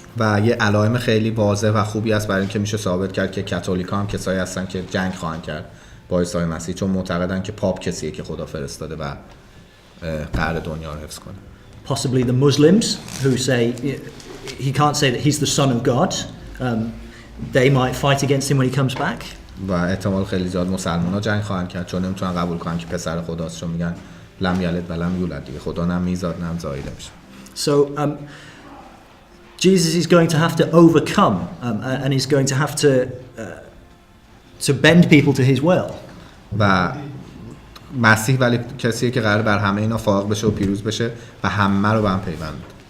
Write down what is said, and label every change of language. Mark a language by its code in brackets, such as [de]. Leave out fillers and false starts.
[fa] و یه علائم خیلی واضح و خوبی است برای اینکه میشه ثابت کرد که کاتولیکا هم کسایی هستن که جنگ خواهند کرد با عیسی مسیح، چون معتقدن که پاپ کسیه که خدا فرستاده و قرار دنیا رو حفظ کنه. [en] Possibly the Muslims who say he can't say that he's the son of God. They might fight against him when he comes back. [fa] و احتمال خیلی زیاد مسلمان‌ها جنگ خواهند کرد چون نمیتونن قبول کنن که پسر خداست، چون میگن [ar] لم یلد و لم یولد [fa] دیگه، خدا نه میزاد نه زاییده میشه. [en] So Jesus is going to have to overcome and he's going to have to bend people to his will. [fa] و مسیح ولی کسیه که قرار بر همه اینا فائق بشه و پیروز بشه و همه رو به هم پیوند بده.